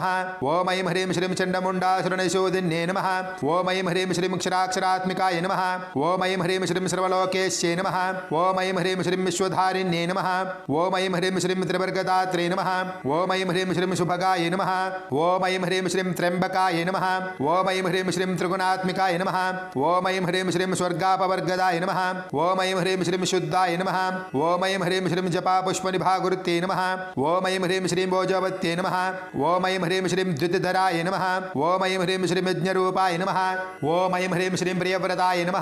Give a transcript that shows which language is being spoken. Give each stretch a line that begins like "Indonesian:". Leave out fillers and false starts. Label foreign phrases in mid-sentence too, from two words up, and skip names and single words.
Sanskrit: ओम ऐं ह्रीं श्रीं चण्डमुण्डासुरनिशोधिन्ये नमः। ओम ऐं ह्रीं श्रीं क्षराक्षरात्मिकाय नमः। ओम ऐं ह्रीं श्रीं सर्वलोकेश्यै नमः। ओम ऐं ह्रीं श्रीं विश्वधारिण्ये नमः। ओम ऐं ह्रीं श्रीं त्रिवर्गदात्रे नमः। ओम ऐं ह्रीं श्रीं सुभगाय नमः। ओम ऐं ह्रीं श्रीं त्र्यम्बकाय नमः। ఓం ఐం హ్రీం శ్రీం త్రిగుణాత్మికాయ నమః ఓం ఐం హ్రీం శ్రీం స్వర్గాపవర్గదాయ నమః ఓం ఐం హ్రీం శ్రీం శుద్ధాయ నమః ఓం ఐం హ్రీం శ్రీం జపా పుష్పనిభాగురుత్తే నమః ఓం ఐం హ్రీం శ్రీం భోజవత్తే నమః ఓం ఐం హ్రీం శ్రీం ద్వితిధరాయ నమః ఓం ఐం హ్రీం శ్రీం యజ్ఞరూపాయ నమః ఓం ఐం హ్రీం శ్రీం ప్రియవ్రతాయ నమః